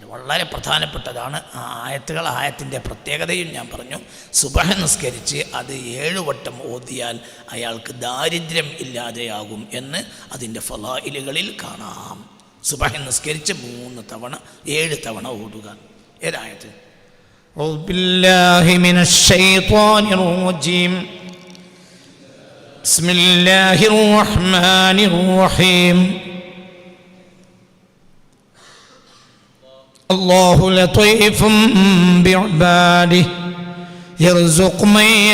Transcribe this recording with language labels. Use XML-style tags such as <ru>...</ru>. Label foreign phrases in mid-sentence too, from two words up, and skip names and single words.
<ml>വളരെ പ്രധാനപ്പെട്ടതാണ് ആ ആയത്തുകൾ. ആയത്തിൻ്റെ പ്രത്യേകതയും ഞാൻ പറഞ്ഞു. സുബഹ നിസ്കരിച്ച് അത് 7 വട്ടം ഓതിയാൽ അയാൾക്ക് ദാരിദ്ര്യം ഇല്ലാതെയാകും എന്ന് അതിൻ്റെ ഫളായിലുകളിൽ കാണാം. സുബഹ നിസ്കരിച്ച് 3 തവണ 7 തവണ ഓതുക. ഏതായത്?</ml> <ar>أعوذ بالله من الشيطان الرجيم بسم الله الرحمن الرحيم الله لطيف بعباده يرزق من</ar>